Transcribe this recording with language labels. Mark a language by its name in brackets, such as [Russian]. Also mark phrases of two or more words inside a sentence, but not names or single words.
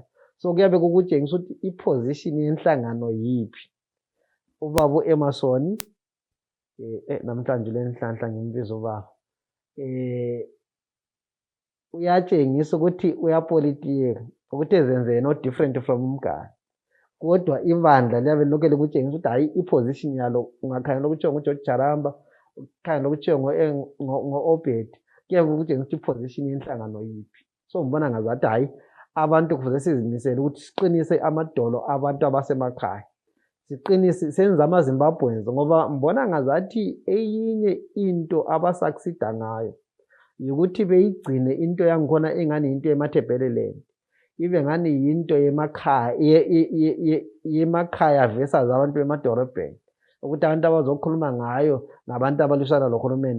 [North Ndebele] So kuyabe kukutshengisa ukuthi iposition yenhlangano yiphi. Ubaba uEmerson namhlanje lenhlanhla ngimbiza ubaba uyatshengisa ukuthi uyapolitika, ukuthi ezenze [English] no different from [North Ndebele] uMgani. Kodwa ibandla liyabe lokho likutshengisa ukuthi hayi iposition yalo, ungakhangela ukuthiwa nguGeorge Jaramba, ukhangela ukuthiwa ngo-Obed, kuyabe kukutshengisa ukuthi iposition yenhlangano yiphi. So ngibona ngazathi hayi abantu kufuze sizimisele ukuthi siqinise amadolo abantu abasemakhaya, siqinise senze amaZimbabweans, ngoba mbona ngazathi eyinye into abasucceeda ngayo ukuthi beyigcine into yangikhona engani into yeMathebeleland, ibe ngani yinto yemakhaya versus abantu bemadolobheni, ukuthi abantu abazokhuluma ngayo ngabantu abalwisana lohulumende.